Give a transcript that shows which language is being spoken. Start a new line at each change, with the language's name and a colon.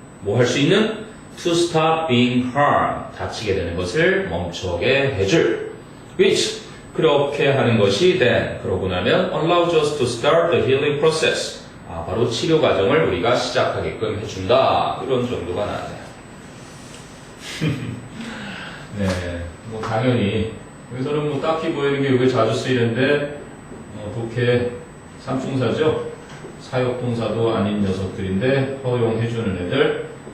Korean: 뭐 할 수 있는?
English: To stop being harmed.
Korean: 다치게 되는 것을 멈추게 해줄.
English: Which,
Korean: 그렇게 하는 것이
English: then, 그러고 나면 allows us to start the healing process.
Korean: 바로 치료 과정을 우리가 시작하게끔 해준다. 이런 정도가 나왔네요. 네, 뭐 당연히 여기서는 뭐 딱히 보이는 게 이게 자주 쓰이는데 독해 삼총사죠. 사역동사도 아닌 녀석들인데 허용해주는 애들.